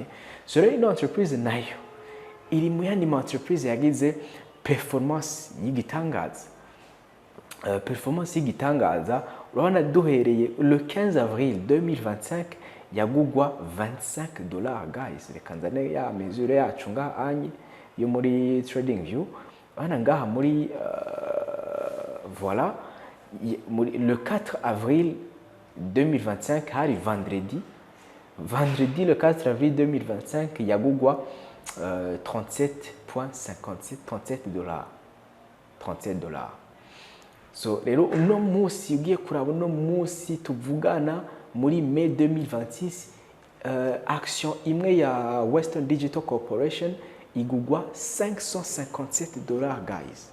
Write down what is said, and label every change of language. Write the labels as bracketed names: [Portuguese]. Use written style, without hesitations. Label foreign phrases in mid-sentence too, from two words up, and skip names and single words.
[Rundi] So rero ino entreprise nayo iri mu yandi ma entreprise yagize performance y'igitangaza. Performance y'igitangaza, urabona duhereye [French] le 15 avril 2025 [Rundi] yagugwa $25 guys. Reka nzane ya mesure yacu ngaha anye yo muri TradingView. Urabona ngaha muri voilà, [French] le 4 avril 2025 [Rundi] hari [French] vendredi le 4 avril 2025 [Rundi] yagugwa $37.57. So rero uno munsi ugiye kuraba uno munsi tuvugana muri mai 2026 action imwe ya Western Digital Corporation igugwa $557 guys.